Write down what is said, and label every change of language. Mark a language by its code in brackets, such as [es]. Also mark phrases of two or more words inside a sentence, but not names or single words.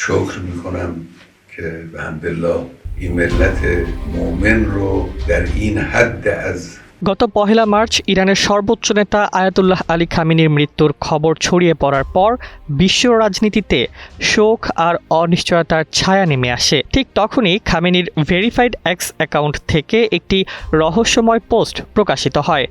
[fa] شکر میکنم که به حمدالله این ملت مؤمن رو در این حد از [bn] গত ১ মার্চ ইরানের সর্বোচ্চ নেতা আয়াতুল্লাহ আলী খামেনির মৃত্যুর খবর ছড়িয়ে পড়ার পর বিশ্ব রাজনীতিতে শোক আর অনিশ্চয়তার ছায়া নেমে আসে। ঠিক তখনই খামেনির ভেরিফাইড এক্স অ্যাকাউন্ট থেকে একটি রহস্যময় পোস্ট প্রকাশিত হয়।